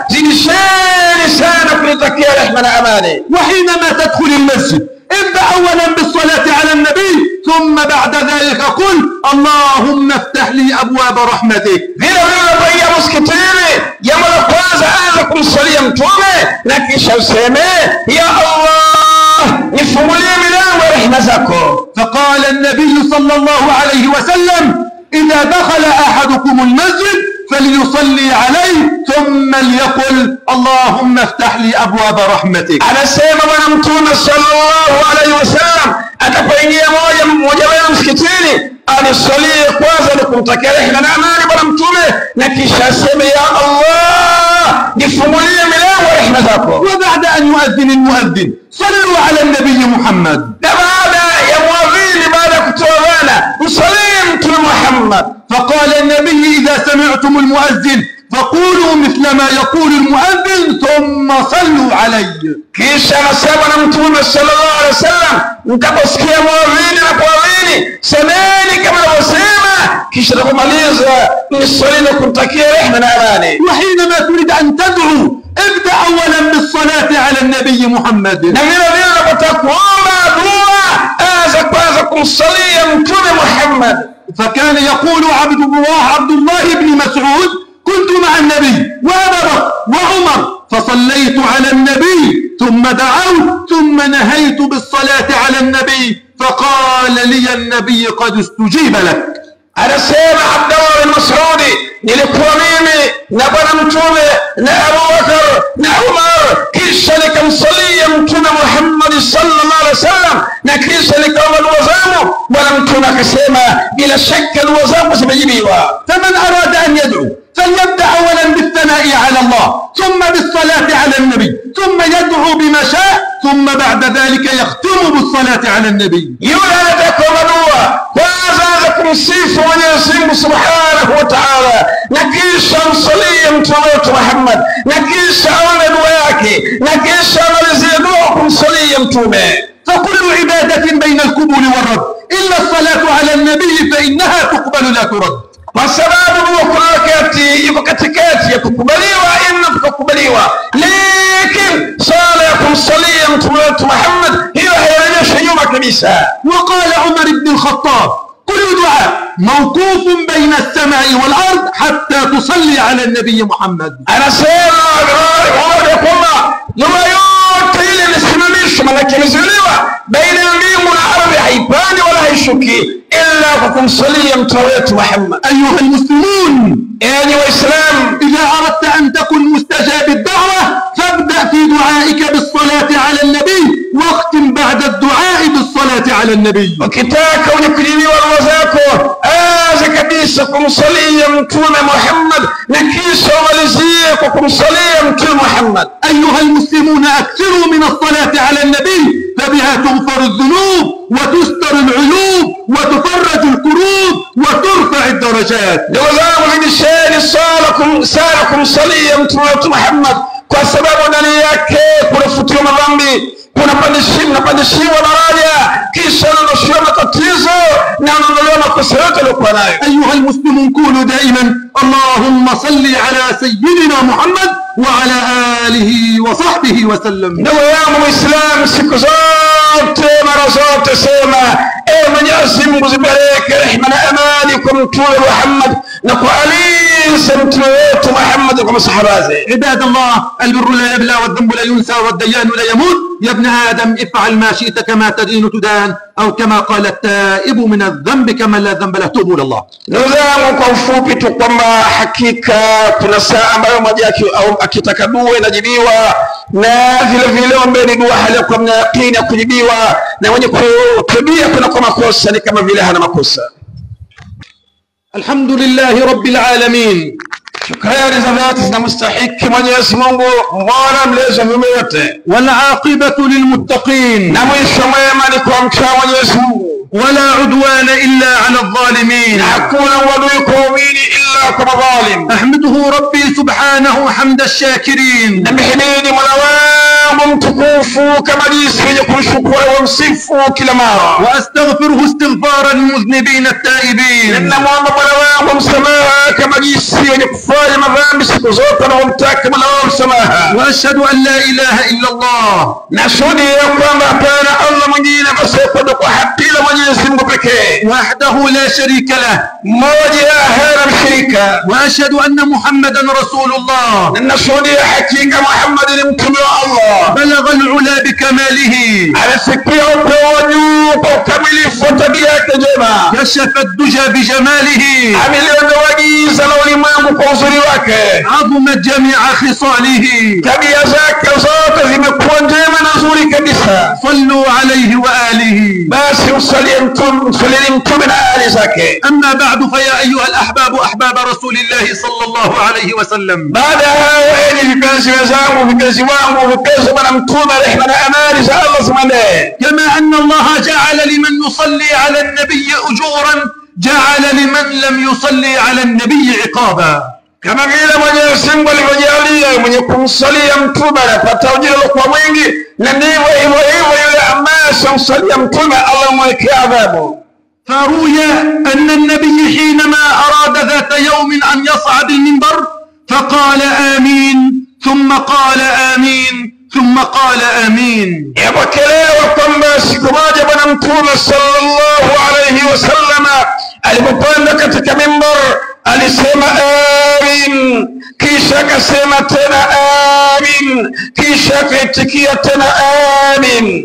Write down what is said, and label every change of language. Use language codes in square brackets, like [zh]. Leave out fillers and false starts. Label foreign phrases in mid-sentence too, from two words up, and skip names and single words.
[sw] Zidisheni sana kunitakia rehema na amani. [ar] وحينما تدخل المسجد ابدأ أولا بالصلاة على النبي ثم بعد ذلك قل اللهم افتح لي أبواب رحمتك. [sw] Vile unapoingia msikitini, jambo la kwanza anza kumsalia mtume na kisha useme ya Allah, nifungulie milango ya rehema zako. [ar] فقال النبي صلى الله عليه وسلم إذا دخل أحدكم المسجد فليصلي عليه ثم ليقل اللهم افتح لي أبواب رحمتك. [sw] Anasema bwana mtume [ar] صلى الله عليه وسلم, [sw] atapoingia mmoja wenu msikitini anisalie kwanza na kumtakia rehema na amani bwana mtume, na kisha aseme ya Allah, nifungulie milango ya rehema zako. [ar] وبعد أن يؤذن المؤذن صلوا على النبي محمد. [sw] Na baada ya muadhini, baada ya kutoa adhana, msalie mtume Muhammad. [ar] فقال النبي إذا سمعتم المؤذن فقولوا مثل ما يقول المؤذن ثم صلوا علي. [sw] Kisha anasema na mtume [ar] صلى الله عليه وسلم, [sw] mtaposikia muadhini na kuadhini semeni kama anavyosema, kisha kumaliza msali na kumtakia rehema na amani. [ar] وحينما تريد أن تدعو ابدأ أولا بالصلاة على النبي محمد. [sw] Na vile vile unapotaka kuomba dua, anza kwanza kumsalia mtume Muhammad. [ar] فكان يقول عبد الله بن مسعود كنت كنت مع النبي وأبا بكر وعمر فصليت على النبي ثم دعوت ثم نهيت بالصلاة على النبي فقال لي النبي قد استجيب لك. [sw] Anasema Abdullah bin Mas'ud, nilikuwa mimi na bwana mtume na Abu Bakar na Umar, kisha nikamsalia mtume Muhammad [ar] صلى الله عليه وسلم, [sw] na kisha nikaomba dua zangu. Bwana mtume akasema bila shaka dua zangu zimejibiwa. [ar] فمن أراد أن يدعو فليبدأ أولا بالثناء على الله ثم بالصلاة على النبي ثم يدعو بما شاء ثم بعد ذلك يختم بالصلاة على النبي. [sw] Yule anataka dua kwanza aanze kumsifu Mwenyezi Mungu [ar] سبحانه وتعالى, [sw] na kisha msalie mtume wetu Muhammad, na kisha aone dua yake, na kisha amalizie dua kumsalia mtume. [ar] فكل عبادة بين القبول والرد إلا الصلاة على النبي فإنها تقبل لا ترد. [sw] Kwa sababu kuna wakati yuko katikati ya kukubaliwa na kukubaliwa, lakini sala ya kumsalia mtume wetu Muhammad hiyo haionyeshi nyuma kabisa. [ar] وقال عمر بن الخطاب كل دعاء موقوف بين السماء والأرض حتى تصلي على النبي محمد. [sw] Anasema kwamba dua yote ile inasimamishwa, maana imezuiliwa baina ya mbingu na ardhi, haipandi wala haishuki illa kwa kumsalia mtume wetu Muhammad. [ar] أيها المسلمون [sw] Enyi Waislamu, [ar] إذا أردت أن تكون مستجاب الدعوة فابدأ في دعائك بالصلاة على النبي واختم بعد الدعاء بالصلاة على النبي. [sw] ukitaka unyukiliwa dua zako, anza kabisa kumsalia mtume Muhammad, na kisha umalizie kwa kumsalia mtume Muhammad. [ar] أيها المسلمون أكثروا من الصلاة على النبي فبها تغفر الذنوب وتستر العيوب وتفرج الكروب وترفع الدرجات. [sw] Ndugu zangu, zidisheni sala kumsalia mtume wetu Muhammad, kwa sababu ndani yake kunafutiwa madhambi, kunapandishiwa daraja, kisha unaondoshiwa matatizo na unaondolewa makosa yote aliyokuwa nayo. [ar] أيها المسلمون قولوا دائما اللهم صل على سيدنا محمد وعلى آله وصحبه وسلم. [sw] Ndugu yangu Muislamu, siku zote mara zote sema ewe Mwenyezi Mungu zibariki rehema na amani kwa mtume Muhammad na kwa Ali mtume wetu Muhammad kwa masahaba zake. [ar] عباد الله البر لا يبلى والذنب لا ينسى والديان لا يموت يا ابن آدم افعل ما شئت كما تدين تدان أو كما قال التائب من الذنب كما لا ذنب له توبوا إلى الله. [sw] Ndugu zangu, kwa ufupi tu kwamba hakika kuna saa ambayo mmoja akitaka dua inajibiwa, na vile vile ombeni dua hali ya kuwa mna yaqini ya kujibiwa, na mwenye kutubia kuna kwa makosa ni kama vile hana makosa. [ar] الحمد لله رب العالمين. [sw] Shukrani za dhati zinamstahiki Mwenyezi Mungu, Mola mlezi wa viumbe wote, [ar] والعاقبة للمتقين [sw] na mwisho mwema ni kwa mcha Mwenyezi Mungu, [ar] ولا عدوان إلا على الظالمين. [sw] hakuna uadui kwa waumini illa kwa madhalim. [ar] أحمده ربي سبحانه حمد الشاكرين [sw] Namhimidi Mola wangu mtukufu kama jinsi yenye kumshukuru wa msifu kila mara, [ar] وأستغفره استغفار المذنبين التائبين. [sw] namwomba Mola wangu msamaha kama jinsi yenye kufanya madhambi siku zote na kumtaka Mola wangu msamaha. [ar] وأشهد أن لا إله إلا الله [sw] Nashuhudia kwamba hapana Allah mwingine pasiyekwenda kwa haki ila Mwenyezi Mungu pekee, [ar] وحده لا شريك له. [sw] mmoja hana mshirika. [ar] وأشهد أن محمدا رسول الله [sw] Nashuhudia hakika Muhammad ni mtume wa Allah, [ar] بلغ العلا بكماله [sw] alifikia upeo wa juu kwa ukamilifu wa tabia yake njema, [ar] كشف الدجى بجماله [sw] ameliondoa giza la ulimwengu kwa uzuri wake, [ar] عظمت جميع خصاله. [sw] tabia zake zote zimekuwa njema na nzuri kabisa. [ar] صلوا عليه وآله. [sw] Basi msalie mtume na ali zake. [ar] أما بعد فيا أيها الأحباب أحباب رسول الله صلى الله عليه وسلم. [sw] Baada ya hayo, enyi vipenzi wenzangu, vipenzi wangu, vipenzi bwana mtume, rehema na amani za Allah zimwendee. [ar] كما أن الله جعل لمن يصلي على النبي أجورا جعل لمن لم يصلي على النبي عقابا. [sw] Kama vile Mwenyezi Mungu alivyojalia mwenye kumsalia mtume anapata ujira kwa mwingi, na ndivyo hivyo yule ambaye asimsalia mtume Allah mwekea adhabu. [ar] فروي أن النبي حينما أراد ذات يوم أن يصعد المنبر فقال آمين ثم قال آمين ثم قال آمين. [sw] Yapokelewa kwamba siku moja bwana mtume [ar] صلى الله عليه وسلم [sw] alipopanda katika mimbar alisema amin, kisha akasema tena amin, kisha akaitikia tena amin.